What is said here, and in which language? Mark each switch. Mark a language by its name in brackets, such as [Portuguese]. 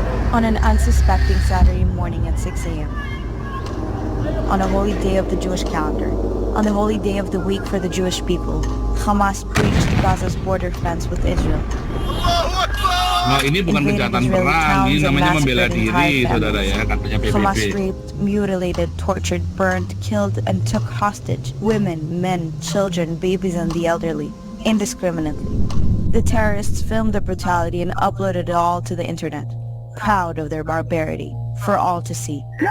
[English] On an unsuspecting Saturday morning at 6 a.m., on a holy day of the Jewish calendar, on the holy day of the week for the Jewish people, Hamas breached Gaza's border fence with Israel. [Indonesian] Nah, ini bukan kejahatan perang, ini namanya membela diri, saudara ya, katanya PBB. [English] Hamas raped, mutilated, tortured, burned, killed, and took hostage women, men, children, babies, and the elderly, indiscriminately. The terrorists filmed the brutality and uploaded it all to the internet, proud of their barbarity, for all to see.